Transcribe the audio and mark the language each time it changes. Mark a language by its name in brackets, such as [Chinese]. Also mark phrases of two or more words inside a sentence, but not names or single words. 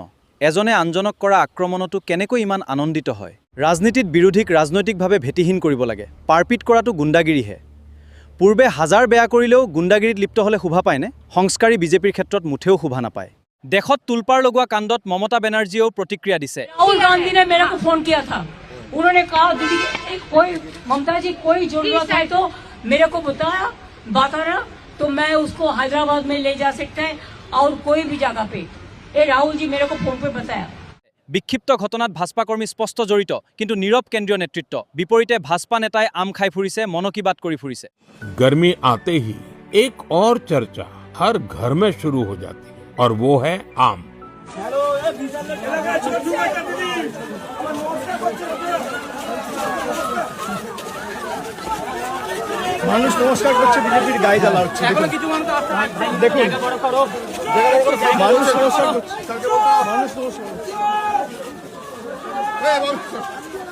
[Assamese] এজনে আনজনক কৰা আক্ৰমণতো কেনেকৈ ইমান আনন্দিত হয়? ৰাজনীতিত বিৰোধীক ৰাজনৈতিকভাৱে ভেটিহীন কৰিব লাগে। পাৰপিট কৰাটো গুণ্ডাগিৰিহে। পূৰ্বে হাজাৰ বেয়া কৰিলেও গুণ্ডাগিৰিত লিপ্ত হ'লে শোভা পায়নে? সংস্কাৰী বিজেপিৰ ক্ষেত্ৰত মুঠেও শোভা নাপায়। দেশত তুলপাৰ লগোৱা কাণ্ডত মমতা বেনাৰ্জীয়েও প্ৰতিক্ৰিয়া দিছে। [Hindi] राहुल गांधी ने मेरे को फोन किया था, उन्होंने कहा दीदी कोई ममता जी कोई जरूरत है तो मेरे को बताना तो मैं उसको हैदराबाद में ले जा सकते हैं और कोई भी जगह पे। ये राहुल जी मेरे को फोन पे बताया। [Assamese] বিক্ষিপ্ত ঘটনাত ভাজপা কৰ্মী স্পষ্ট জড়িত, কিন্তু নীৰৱ কেন্দ্ৰীয় নেতৃত্ব। বিপৰীতে ভাজপা নেতাই আম খাই ফুৰিছে, মনকিবাত কৰি ফুৰিছে। [Hindi] गर्मी आते ही एक और चर्चा हर घर में शुरू हो जाती है और वो है आम। [Bangla] মানুষ নমস্কার করছে, বিজেপির গায়ে জ্বালা হচ্ছে। দেখুন মানুষ নমস্কার করছে, মানুষ নমস্কার করছে।